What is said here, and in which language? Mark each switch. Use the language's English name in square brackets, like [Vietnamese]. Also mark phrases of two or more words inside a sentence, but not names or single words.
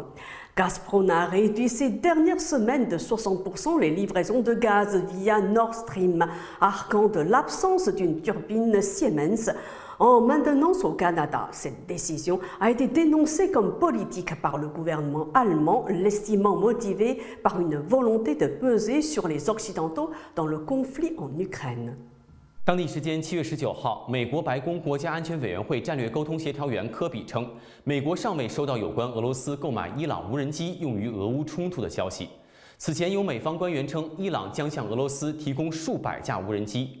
[French] Gazprom a réduit ces dernières semaines de 60% les livraisons de gaz via Nord Stream, arguant de l'absence d'une turbine Siemens en maintenance au Canada. Cette décision a été dénoncée comme politique par le gouvernement allemand, l'estimant motivée par une volonté de peser sur les Occidentaux dans le conflit en Ukraine. [Chinese] 当地时间7月19号，美国白宫国家安全委员会战略沟通协调员科比称，美国尚未收到有关俄罗斯购买伊朗无人机用于俄乌冲突的消息。此前有美方官员称，伊朗将向俄罗斯提供数百架无人机。